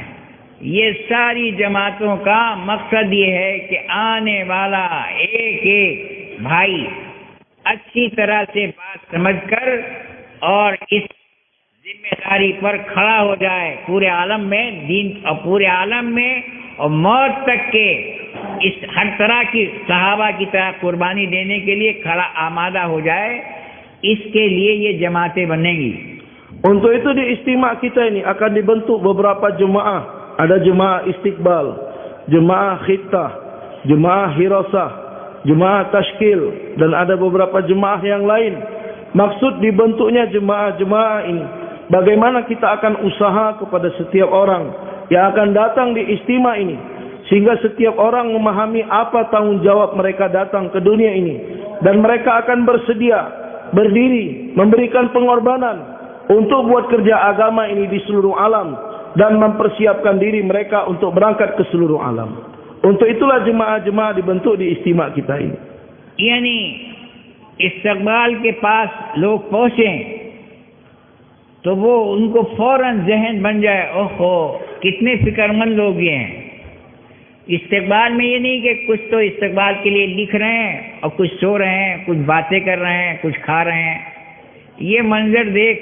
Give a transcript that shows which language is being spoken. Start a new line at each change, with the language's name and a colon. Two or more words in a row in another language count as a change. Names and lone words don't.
Hindi: ये सारी जमातों का मकसद ये है कि आने वाला एक एक भाई अच्छी तरह से बात समझकर और इस जिम्मेदारी पर खड़ा हो जाए, पूरे आलम में, दीन और पूरे आलम में और मौत तक के इस हर तरह की सहाबा की तरह कुर्बानी देने के लिए खड़ा आमादा हो जाए। इसके लिए ये जमातें बनेंगी।
Indonesian: Untuk itu di istimak kita ini akan dibentuk beberapa jemaah. Ada jemaah istiqbal, jemaah khittah, jemaah hirasah, jemaah tashkil, dan ada beberapa jemaah yang lain. Maksud dibentuknya jemaah-jemaah ini, bagaimana kita akan usaha kepada setiap orang yang akan datang di istimak ini, sehingga setiap orang memahami apa tanggung jawab mereka datang ke dunia ini, dan mereka akan bersedia berdiri memberikan pengorbanan untuk buat kerja agama ini di seluruh alam dan mempersiapkan diri mereka untuk berangkat ke seluruh alam. Untuk itulah jemaah-jemaah dibentuk di istimak kita ini.
Hindi: यानी इस्तकबाल के पास लोग पहुंचे तो वो उनको फौरन जहन बन जाए, ओहो कितने फिक्रमंद लोग ये हैं। इस्तकबाल में ये नहीं कि कुछ तो इस्तकबाल के लिए लिख रहे हैं और कुछ सो रहे हैं, कुछ बातें कर रहे हैं, कुछ खा रहे हैं।